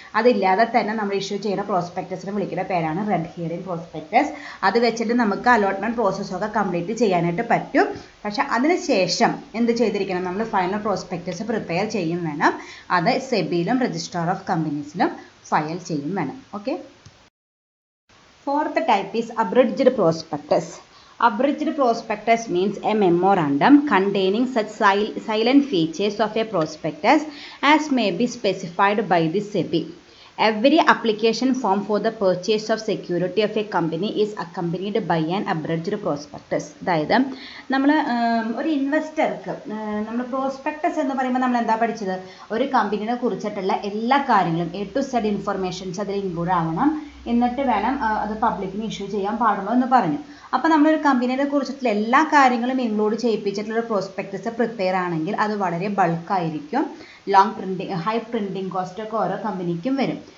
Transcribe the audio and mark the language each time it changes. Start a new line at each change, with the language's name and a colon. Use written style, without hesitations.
Malayalam: അതില്ലാതെ തന്നെ നമ്മൾ ഇഷ്യൂ ചെയ്യുന്ന പ്രോസ്പെക്ടസിനെ വിളിക്കുന്ന പേരാണ് റെഡ് ഹിയറിംഗ് പ്രോസ്പെക്ടസ്. അത് വെച്ചിട്ട് നമുക്ക് അലോട്ട്മെൻറ്റ് പ്രോസസ്സൊക്കെ കംപ്ലീറ്റ് ചെയ്യാനായിട്ട് പറ്റും. പക്ഷെ അതിനുശേഷം എന്ത് ചെയ്തിരിക്കണം, നമ്മൾ ഫൈനൽ പ്രോസ്പെക്ടസ് പ്രിപ്പയർ ചെയ്യും വേണം, അത് സെബിയിലും രജിസ്ട്രാർ ഓഫ് കമ്പനീസിലും ഫയൽ ചെയ്യും വേണം. Okay.
English: Fourth type is abridged prospectus. Abridged prospectus means a memorandum containing such silent features of a prospectus as may be specified by the SEBI. Every application form for the purchase of security of a company is accompanied by an abridged prospectus.
Malayalam: അതായത് നമ്മൾ ഒരു ഇൻവെസ്റ്റർക്ക് നമ്മൾ prospectus എന്ന് പറയുമ്പോൾ നമ്മൾ എന്താ പഠിച്ചത്, ഒരു കമ്പനിയെ കുറിച്ചിട്ടുള്ള എല്ലാ കാര്യങ്ങളും A to Z ഇൻഫർമേഷൻസ് അതിൽ ഇൻക്ലൂഡ് ആവണം, എന്നിട്ട് വേണം അത് പബ്ലിക്കിന് ഇഷ്യൂ ചെയ്യാൻ പാടുള്ളൂ എന്ന് പറഞ്ഞു. അപ്പോൾ നമ്മളൊരു കമ്പനിയെ കുറിച്ചിട്ടുള്ള എല്ലാ കാര്യങ്ങളും ഇൻക്ലൂഡ് ചെയ്യിപ്പിച്ചിട്ടുള്ള ഒരു പ്രോസ്പെക്ടസ് പ്രിപ്പയർ ആണെങ്കിൽ അത് വളരെ ബൾക്കായിരിക്കും, ഹൈ പ്രിൻറ്റിംഗ് കോസ്റ്റ് ഒക്കെ ഓരോ കമ്പനിക്കും വരും.